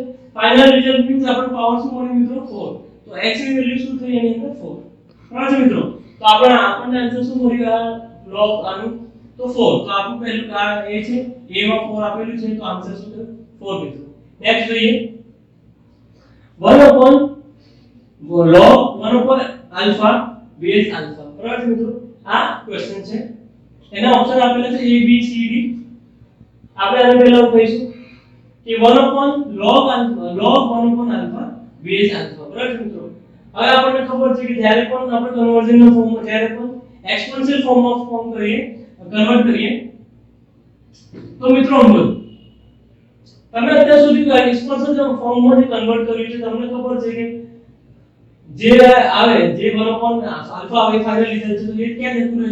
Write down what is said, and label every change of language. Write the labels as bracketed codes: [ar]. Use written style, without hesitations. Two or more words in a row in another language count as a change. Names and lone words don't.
[en] final result means [gu] આપણો પાવર શું મળે મિત્રો? 4. તો x ની વેલ્યુ શું થઈ એની અંદર? 4. બરાબર છે મિત્રો, તો આપણને આન્સર શું મળ્યું આ log આનું તો 4 તો આપણું પહેલું આ એ છે a માં 4 આપેલું છે તો આન્સર શું થયો 4 મિત્રો નેક્સ્ટ જોઈએ [en] 1 upon log 1 upon alpha base alpha [gu] બરાબર છે મિત્રો આ ક્વેશ્ચન છે એના ઓપ્શન આપેલા છે a b c d આપણે આને પહેલા કહીશું કે [en] 1 upon log 1 upon alpha base alpha [gu] બરાબર છે મિત્રો હવે આપણને ખબર છે કે જ્યારે પણ આપણે કન્વર્ઝનના ફોર્મમાં જ્યારે પણ એક્સપોનેન્શિયલ ફોર્મમાં કન્વર્ટ કરીએ તો મિત્રો સમજો તમે અત્યાર સુધી એક્સપોનેન્શિયલ ફોર્મમાં જે કન્વર્ટ કર્યું છે તમને ખબર છે કે જે આવે જે [en] 1 upon alpha [gu] આવે [en] final result [gu] છે તો એ ક્યાં જતું રહે